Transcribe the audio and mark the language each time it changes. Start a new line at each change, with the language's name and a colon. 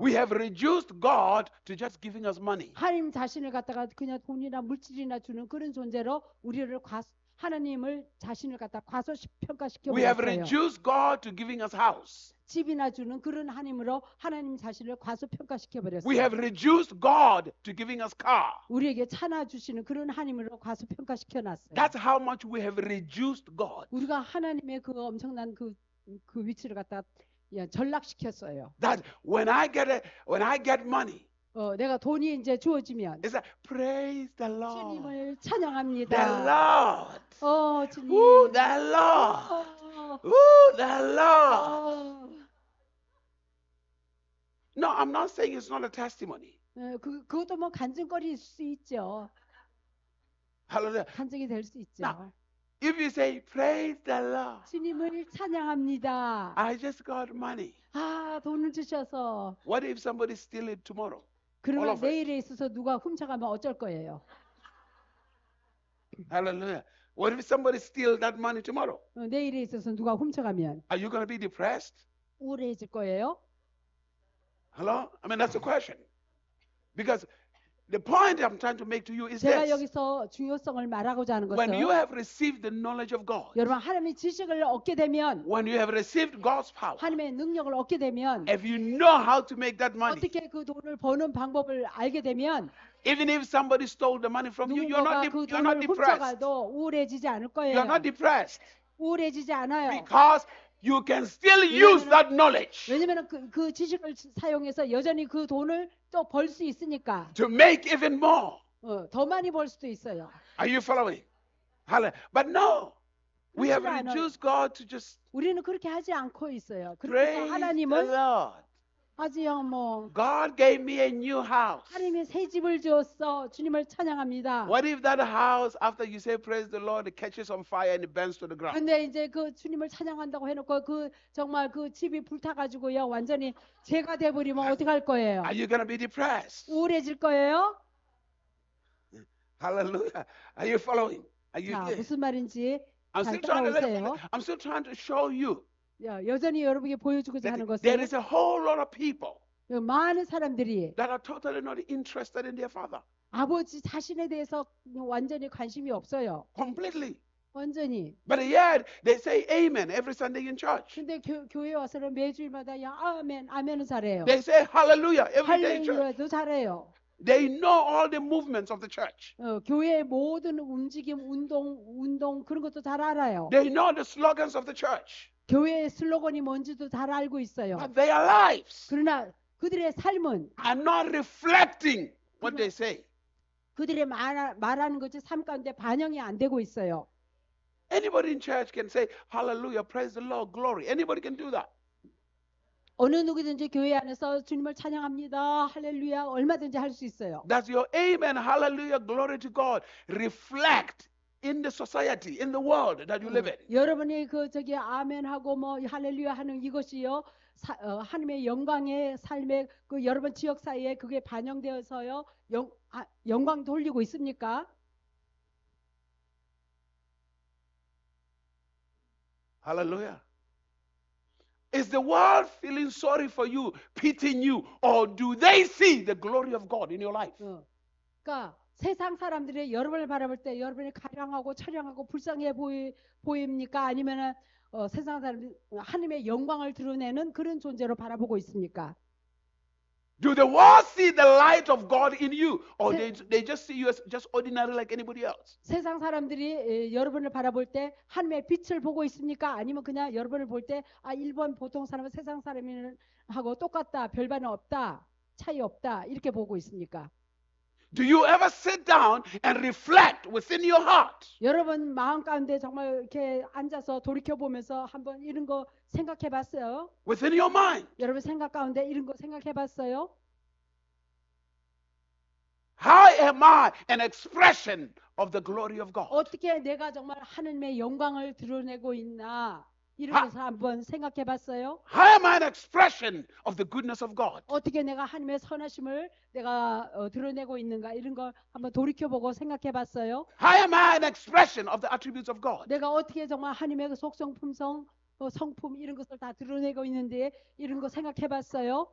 English: We have reduced God to just giving us money.
Korean: 하나님 자신을 갖다가 그냥 돈이나 물질이나 주는 그런 존재로 우리를 하나님을 자신을 갖다 과소평가시켜
English: We have
Korean: 버렸어요.
English: reduced God to giving us house.
Korean: 집이나 주는 그런 하나님으로 하나님 자신을 과소평가시켜
English: We
Korean: 버렸어요.
English: have reduced God to giving us car.
Korean: 우리에게 차나 주시는 그런 하나님으로 과소평가시켜 놨어요.
English: That's how much we have reduced God.
Korean: 우리가 하나님의 그 엄청난 그 위치를 갖다 전락시켰어요.
English: That when I get money,
Korean: 내가 돈이 이제 주어지면
English: it's like praise the Lord.
Korean: 주님을
English: The
Korean: 찬양합니다.
English: Lord.
Korean: 주님.
English: Ooh, the Lord. Ooh, the Lord. No, I'm not saying it's not a testimony.
Korean: 그것도 뭐 간증거리일 수 있죠.
English: Hallelujah.
Korean: 간증이 될 수 있죠.
English: Now, if you say praise the Lord,
Korean: 주님을 찬양합니다.
English: I just got money.
Korean: 돈을 주셔서.
English: What if somebody steal it tomorrow? All
Korean: 그러면
English: of it.
Korean: 내일에 있어서 누가 훔쳐가면 어쩔 거예요.
English: Hallelujah. What if somebody steal that money tomorrow?
Korean: 내일에 있어서 누가 훔쳐가면
English: Are you going to be depressed?
Korean: 우울해질 거예요?
English: Hello? I mean, that's the question. Because the point I'm trying to make to you is
Korean: 제가
English: this.
Korean: 여기서 중요성을 말하고자 하는
English: When you
Korean: 것은
English: have received the knowledge of God,
Korean: 여러분 하나님의 지식을 얻게 되면
English: when you have received God's power,
Korean: 하나님의 능력을 얻게 되면
English: if you know how to make that money,
Korean: 어떻게 그 돈을 버는 방법을 알게 되면
English: even if somebody stole the money from you,
Korean: 누군가가 그
English: you're not
Korean: 돈을
English: depressed.
Korean: 훔쳐가도 우울해지지 않을 거예요.
English: You're not depressed
Korean: 우울해지지 않아요.
English: because you can still use that knowledge
Korean: 왜냐하면 그 지식을 사용해서 여전히 그 돈을 또 벌 수 있으니까
English: to make even more.
Korean: 더 많이 벌 수도 있어요.
English: Are you following? But no, we have
Korean: 그렇지 않아요.
English: reduced God to just
Korean: 우리는 그렇게 하지 않고 있어요. 그래서
English: praise the
Korean: 하나님은
English: Lord.
Korean: 아지요 뭐
English: God gave me a new house.
Korean: 하나님의 새 집을 주었어. 주님을 찬양합니다.
English: What if that house, after you say praise the Lord, it catches on fire and it burns to the ground?
Korean: 근데 이제 그 주님을 찬양한다고 해놓고 정말 그 집이 불타가지고요 완전히 재가 돼버리면 어떻게 할 거예요?
English: Are you going to be depressed?
Korean: 우울해질 거예요?
English: Hallelujah. Are you following? Are you
Korean: 자
English: there?
Korean: 무슨 말인지
English: I'm
Korean: 잘
English: still trying to
Korean: 따라오세요.
English: I'm still trying to show you
Korean: 여전히 여러분에게 보여주고자
English: that
Korean: 하는
English: there
Korean: 것은
English: is a whole lot of people
Korean: 많은 사람들이
English: that are totally not interested in their father.
Korean: 아버지 자신에 대해서 완전히 관심이 없어요.
English: Completely.
Korean: 완전히.
English: But yet they say amen every Sunday in church.
Korean: 근데 교회 와서는 매주일마다 야 아멘 아멘은 잘해요.
English: They say hallelujah every day in church.
Korean: 할렐루야도 잘해요.
English: They know all the movements of the church.
Korean: 교회의 모든 움직임, 운동 그런 것도 잘 알아요.
English: They know the slogans of the church.
Korean: 교회의 슬로건이 뭔지도 잘 알고 있어요.
English: But their lives
Korean: 그러나 그들의 삶은
English: are not reflecting what they say.
Korean: 그들의 말하는 것이 삶 가운데 반영이 안 되고 있어요.
English: Anybody in church can say, hallelujah, praise the Lord, glory. Anybody can do that.
Korean: 어느 누구든지 교회 안에서 주님을 찬양합니다. 할렐루야. 얼마든지 할 수 있어요. Does your amen, hallelujah, glory to God reflect in the society, in the world that you live in? 여러분이 아멘하고 뭐 할렐루야 하는 이것이요. 하나님의 영광의 삶에 그 여러분 지역 사이에 그게 반영되어서요. 영광 돌리고 있습니까?
English: Hallelujah. Is the world feeling sorry for you, pitying you, or do they see the glory of God in your life?
Korean: 그러니까 세상 사람들이 여러분을 바라볼 때 여러분이 가량하고 처량하고 불쌍해 보입니까? 아니면은 세상 사람들이 하나님의 영광을 드러내는 그런 존재로 바라보고 있습니까?
English: Do the world see the light of God in you, or they just see you as just ordinary like anybody else?
Korean: 세상 사람들이 여러분을 바라볼 때 하나님의 빛을 보고 있습니까? 아니면 그냥 여러분을 볼 때 일본 보통 사람은 세상 사람하고 똑같다, 별반은 없다, 차이 없다 이렇게 보고 있습니까?
English: Do you ever sit down and reflect within your heart?
Korean: 여러분 마음 가운데 정말 이렇게 앉아서 돌이켜 보면서 한번 이런 거 생각해 봤어요?
English: Within your mind.
Korean: 여러분 생각 가운데 이런 거 생각해 봤어요?
English: How am I an expression of the glory of God?
Korean: 어떻게 내가 정말 하나님의 영광을 드러내고 있나? 이런 것을 한번 생각해 봤어요?
English: How am I an expression of the goodness of God?
Korean: 어떻게 내가 하나님의 선하심을 내가 드러내고 있는가? 이런 걸 한번 돌이켜보고 생각해 봤어요?
English: How am I an expression of the attributes of God?
Korean: 내가 어떻게 정말 하나님의 그 속성, 품성, 성품 이런 것을 다 드러내고 있는데 이런 거 생각해 봤어요?